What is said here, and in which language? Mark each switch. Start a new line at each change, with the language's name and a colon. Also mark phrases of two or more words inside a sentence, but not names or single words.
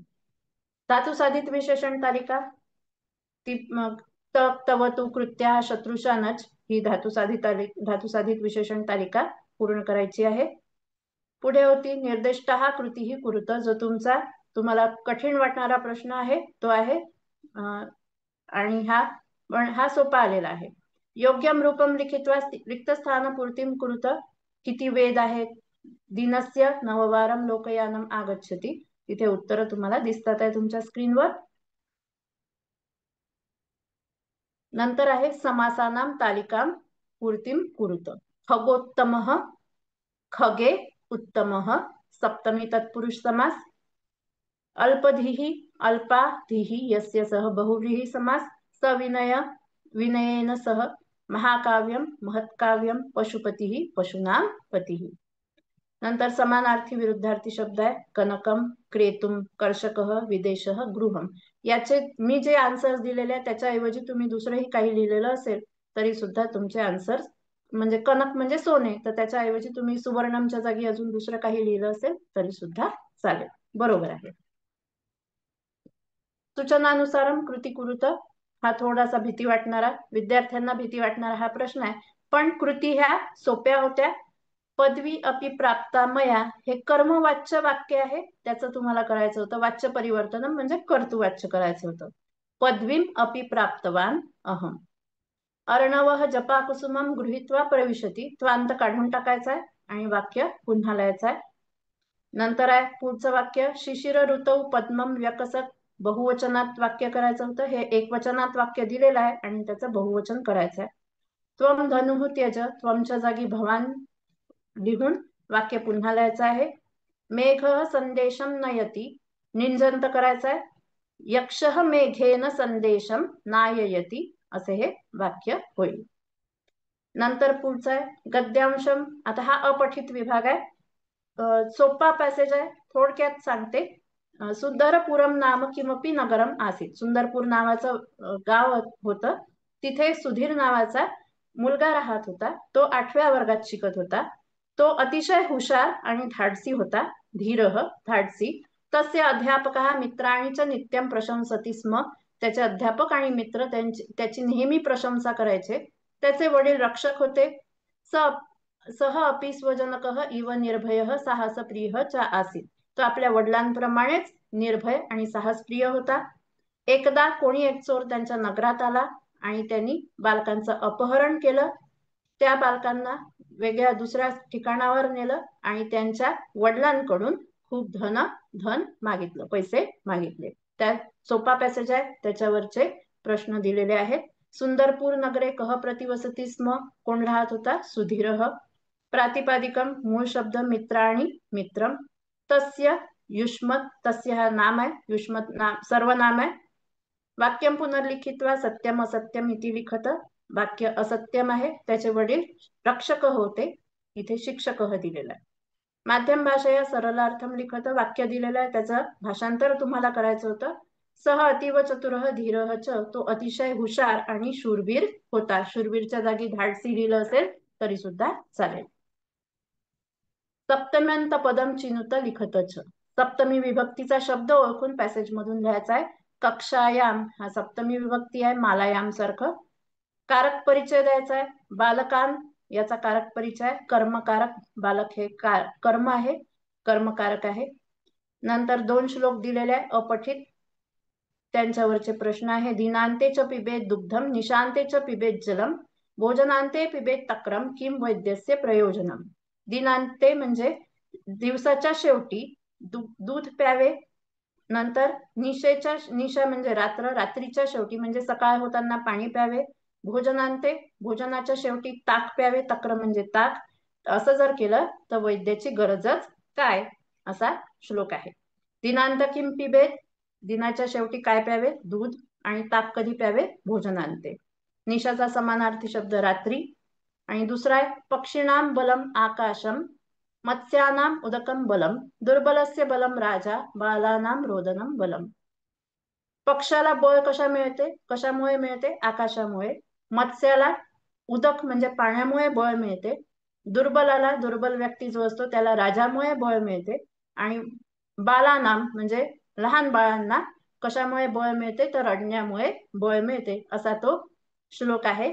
Marathi: धातुसाधित विशेषण तालिका, ती मग तक, तव, तू, कृत्या, शत्रुषा, नच ही धातुसाधित विशेषण तालिका पूर्ण करायची आहे. पुढे होती निर्दिष्ट कृती ही कुरुत, जो तुम्हाला कठीण वाटणारा प्रश्न आहे तो आहे. आणि हा सोपा आलेला आहे.
Sanskrit: योग्यम रूपम लिखित्वा रिक्त स्थान पूर्तिम कुरुत.
Marathi: किती वेद आहेत?
Sanskrit: दिनस्य नववारम लोकयानम आगच्छति.
Marathi: तिथे उत्तर तुम्हाला दिसतात आहे तुमच्या स्क्रीनवर. नंतर आहे
Sanskrit: समासानाम तालिकाम पूर्तिम कुरुत. खगोत्तमः, खगे उत्तमः, सप्तमी तत्पुरुष समास. अल्पधीः, अल्पाधीः यस्य सह बहुव्रीहि समास. सविनय, विनयेन सह. महाकाव्यम, महत्काव्यम, पशुपतीः, पशूनाम पतीः.
Marathi: नंतर समानार्थी विरुद्धार्थी शब्द आहे.
Sanskrit: कनकम, क्रेतुम, कर्षकः, विदेशः, गृहम.
Marathi: याचे मी जे आन्सर्स दिलेले आहेत त्याच्याऐवजी तुम्ही दुसरंही काही लिहिलेलं असेल तरी सुद्धा तुमचे आन्सर्स, म्हणजे कनक म्हणजे सोने, तर त्याच्याऐवजी तुम्ही सुवर्णमच्या जागी अजून दुसरं काही लिहिलं असेल तरी सुद्धा चालेल, बरोबर आहे.
Sanskrit: सूचनानुसारम कृती कुरुत,
Marathi: हा थोडासा भीती वाटणारा, विद्यार्थ्यांना भीती वाटणारा हा प्रश्न आहे. पण कृती ह्या सोप्या होत्या.
Sanskrit: पदवी अपि प्राप्ता मया
Marathi: हे कर्मवाच्य वाक्य आहे, त्याचं तुम्हाला करायचं होतं वाच्य परिवर्तन, म्हणजे कर्तुवाच्य करायचं होतं.
Sanskrit: पदवीम अपि प्राप्तवान अहम. अर्णवः जपाकुसुमम गृहीत्वा प्रविशती,
Marathi: त्वांत काढून टाकायचा आहे आणि वाक्य पुन्हा लिहायचं आहे. नंतर आहे पुढचं वाक्य,
Sanskrit: शिशिर ऋतौ पद्मम व्यकसत.
Marathi: बहुवचनात वाक्य करायचं होतं, हे एकवचनात वाक्य दिलेलं आहे आणि त्याचं बहुवचन करायचं आहे.
Sanskrit: त्वम धनुः त्यज,
Marathi: त्वमच्या जागी भवान लिहून वाक्य पुन्हा लिहायचं आहे.
Sanskrit: मेघ संदेशम नयती,
Marathi: निंजंत करायचं आहे.
Sanskrit: यक्षः मेघेन संदेशम नाययती,
Marathi: असे हे वाक्य होईल. नंतर पुढचं आहे गद्यांशम. आता हा अपठित विभाग आहे, सोपा पॅसेज आहे, थोडक्यात सांगते.
Sanskrit: सुंदरपुरम नाम किमपि नगरम आसीत.
Marathi: सुंदरपूर नावाचं गाव होतं, तिथे सुधीर नावाचा मुलगा राहत होता. तो 8व्या वर्गात शिकत होता. तो अतिशय हुशार आणि धाडसी होता.
Sanskrit: धीरः, धाडसी. तस्य अध्यापकः मित्राणि च नित्यं प्रशंसति स्म.
Marathi: त्याचे अध्यापक आणि मित्र त्याची नेहमी प्रशंसा करायचे. त्याचे वडील रक्षक होते.
Sanskrit: सह अपि स्वजनकः इव निर्भयः साहसप्रियः च आसीत.
Marathi: तो आपल्या वडिलांप्रमाणेच निर्भय आणि साहसप्रिय होता. एकदा कोणी एक चोर त्यांच्या नगरात आला आणि त्यांनी बालकांचं अपहरण केलं. त्या बालकांना वेगळ्या दुसऱ्या ठिकाणावर नेलं आणि त्यांच्या वडिलांकडून खूप धन मागितलं, पैसे मागितले. त्या सोपा पॅसेज आहे, त्याच्यावरचे प्रश्न दिलेले आहेत.
Sanskrit: सुंदरपूर नगरे कह प्रतिवसती स्म,
Marathi: कोण राहत होता? सुधीरः. प्रातिपादिकम, मूळ शब्द
Sanskrit: मित्राणि, मित्रम.
Marathi: तस्य, युष्मत, तस्य हा नाम आहे, युष्मत नाम सर्वनाम आहे.
Sanskrit: वाक्यम पुनर्लिखित्वा सत्यम असत्यम इति लिखत.
Marathi: वाक्य असत्यम आहे, त्याचे वडील रक्षक होते, इथे शिक्षक दिलेला आहे.
Sanskrit: माध्यम भाषेया सरलार्थम लिखत.
Marathi: वाक्य दिलेलं आहे, त्याचं भाषांतर तुम्हाला करायचं होतं.
Sanskrit: सह अतीव चतुरः धीरः च,
Marathi: तो अतिशय हुशार आणि शूरवीर होता. शूरवीरच्या जागी धाडसी लिहिलं असेल तरी सुद्धा चालेल.
Sanskrit: सप्तम्यंत पदम चिनुत लिखत च,
Marathi: सप्तमी विभक्तीचा शब्द ओळखून पॅसेज मधून लिहायचा आहे. कक्षायाम हा सप्तमी विभक्ती आहे, मालायाम सारखं. कारक परिचय द्यायचा आहे. बालकान याचा कारक परिचय. कर्मकारक, बालक हे कर्म आहे, कर्मकारक आहे. नंतर 2 श्लोक दिलेले आहे अपठित, त्यांच्यावरचे प्रश्न आहे.
Sanskrit: दिनांते च पिबेत दुग्धम, निशांते च पिबेत जलम, भोजनांते पिबेत तक्रम, किम वैद्यस्य प्रयोजनम.
Marathi: दिनांते म्हणजे दिवसाच्या शेवटी दूध प्यावे, नंतर निशा म्हणजे रात्र, रात्रीच्या शेवटी म्हणजे सकाळ होताना पाणी प्यावे. भोजनांते, भोजनाच्या शेवटी ताक प्यावे, तक्र म्हणजे ताक. असं जर केलं तर वैद्याची गरजच काय, असा श्लोक आहे.
Sanskrit: दिनांत किम पिबेत,
Marathi: दिनाच्या शेवटी काय प्यावे, दूध. आणि ताक कधी प्यावे, भोजनांते. निशाचा समानार्थी शब्द रात्री. आणि दुसरा आहे
Sanskrit: पक्षीणाम बलम आकाशम, मत्स्यानाम उदकम बलम, दुर्बलस्य बलम राजा, बालानाम रोदनम बलम.
Marathi: पक्षाला बळ कशामुळे मिळते, आकाशामुळे. मत्स्याला उदक म्हणजे पाण्यामुळे बळ मिळते. दुर्बलाला, दुर्बल व्यक्ती जो असतो त्याला राजामुळे बळ मिळते. आणि बालानाम म्हणजे लहान बाळांना कशामुळे बळ मिळते, तर रडण्यामुळे बळ मिळते, असा तो श्लोक आहे.